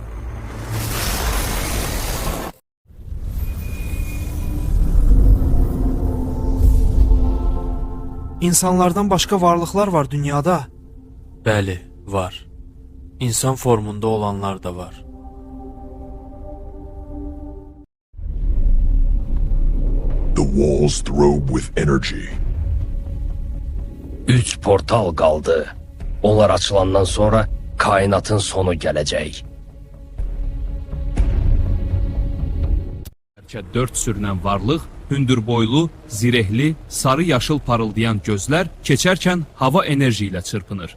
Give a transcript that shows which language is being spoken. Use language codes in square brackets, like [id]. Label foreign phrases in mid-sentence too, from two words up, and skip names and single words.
[az] İnsanlardan başqa varlıqlar var dünyada. Bəli, var. İnsan formunda olanlar da var. [en] The walls throb with energy. [az] 3 portal qaldı. Onlar açılandan sonra kainatın sonu gələcək. Bəlkə 4 sürünən varlıq, hündürboylu, zirehli, sarı-yaşıl parıldayan gözlər keçərkən hava enerji ilə çırpınır.